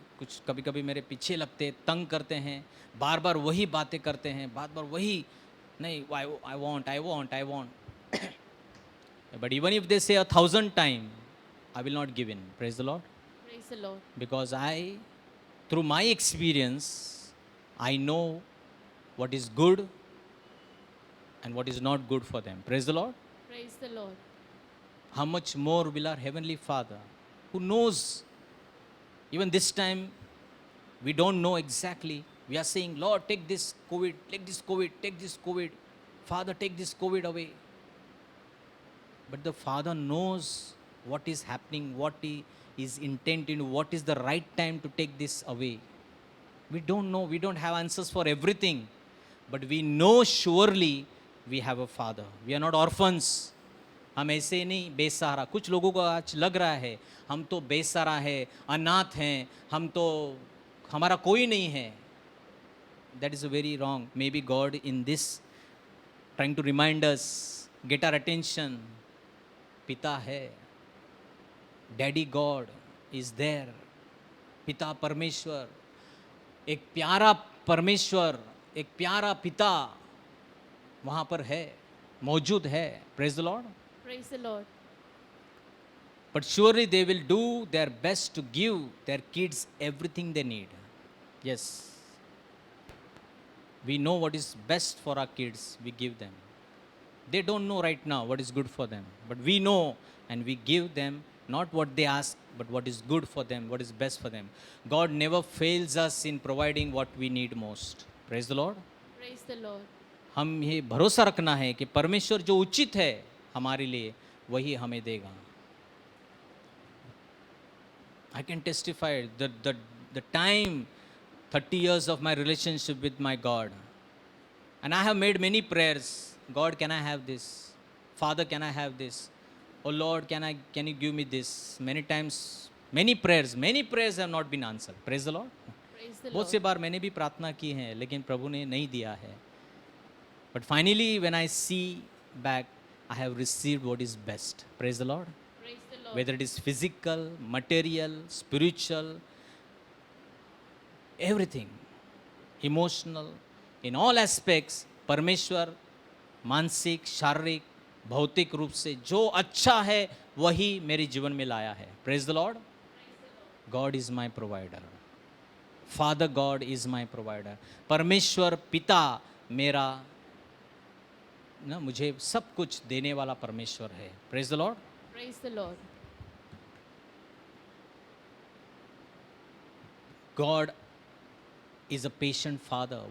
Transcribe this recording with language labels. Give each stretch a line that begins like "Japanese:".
Hindi: कुछ कभी कभी मेरे पीछे लगते, तंग करते हैं, बार बार वही बातें करते हैं, बार बार वही, नहीं,
English: I want. But even if they say 1,000 times, I will not give in. Praise the Lord. Praise the Lord. Because through my experience, I know what is good and what is not good for them. Praise the Lord. Praise the Lord. How much more will our Heavenly Father, who knows even this time We don't know exactly. We are saying, Lord, take this COVID, take this COVID, take this COVID. Father, take this COVID away. But the Father knows what is happening, what He is intent in, what is the right time to take this away. We don't know, we don't have answers for everything. But we know surely we have a Father. We are not orphans.
Hindi: हम ऐसे नहीं बेसहारा. कुछ लोगों को आज लग रहा है हम तो बेसहारा है, अनाथ हैं, हम तो हमारा कोई नहीं है.
English: That is very wrong. Maybe God in this trying to remind us, get our attention.
Hindi: पिता है,
English: Daddy god is there.
Hindi: पिता परमेश्वर, एक प्यारा परमेश्वर, एक प्यारा पिता वहाँ पर है, मौजूद है.
English: Praise the lord. Praise the Lord. But surely they will do their best to give their kids everything they need. Yes. We know what is best for our kids, we give them. They don't know right now what is good for them. But we know and we give them not what they ask, but what is good for them, what is best for them. God never fails us in providing what we need most. Praise the Lord. Praise the Lord.
Hindi: हम ये भरोसा रखना है कि परमेश्वर जो उचित है हमारे लिए वही हमें देगा.
English: I can testify the time 30 years of my relationship with my God, and I have made many prayers. God, can I have this? Father, can I have this? Oh Lord, can you give me this? Many times, many prayers have not been answered. Praise the Lord. Praise the
Hindi: बहुत
English: Lord.
Hindi: से बार मैंने भी प्रार्थना की है लेकिन प्रभु ने नहीं दिया है.
English: But finally when I see back, I have received what is best. Praise the Lord. Praise the Lord. Whether it is physical, material, spiritual, everything, emotional, in all aspects,
Hindi: परमेश्वर मानसिक, शारीरिक, भौतिक रूप से जो अच्छा है वही मेरे जीवन में लाया है.
English: Praise the Lord. God is my provider. Father God is my provider.
Hindi: परमेश्वर पिता मेरा ना मुझे सब कुछ देने वाला परमेश्वर है.
English: Praise the Lord. Praise the Lord. God is a patient father.